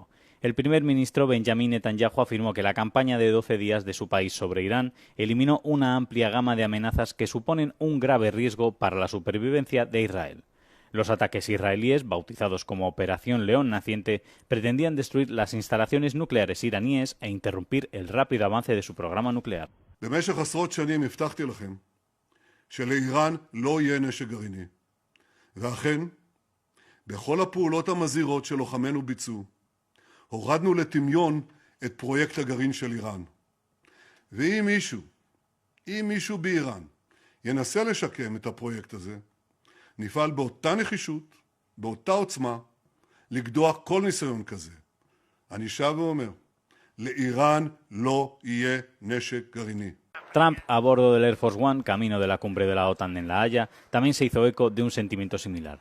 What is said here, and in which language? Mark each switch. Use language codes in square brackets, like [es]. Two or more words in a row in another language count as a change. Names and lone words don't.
[es] El primer ministro Benjamin Netanyahu afirmó que la campaña de 12 días de su país sobre Irán eliminó una amplia gama de amenazas que suponen un grave riesgo para la supervivencia de Israel. Los ataques israelíes, bautizados como Operación León Naciente, pretendían destruir las instalaciones nucleares iraníes e interrumpir el rápido avance de su programa nuclear. [he] שלאיראן לא יהיה נשק גרעיני. ואכן, בכל הפעולות המזהירות שלוחמינו ביצעו, הורדנו לטמיון את פרויקט הגרעין של איראן. ואם מישהו באיראן ינסה לשקם את הפרויקט הזה, נפעל באותה נחישות, באותה עוצמה, לגדוע כל ניסיון כזה. אני שב ואומר, לאיראן לא יהיה נשק גרעיני. [es] Trump, a bordo del Air Force One, camino de la cumbre de la OTAN en La Haya, también se hizo eco de un sentimiento similar.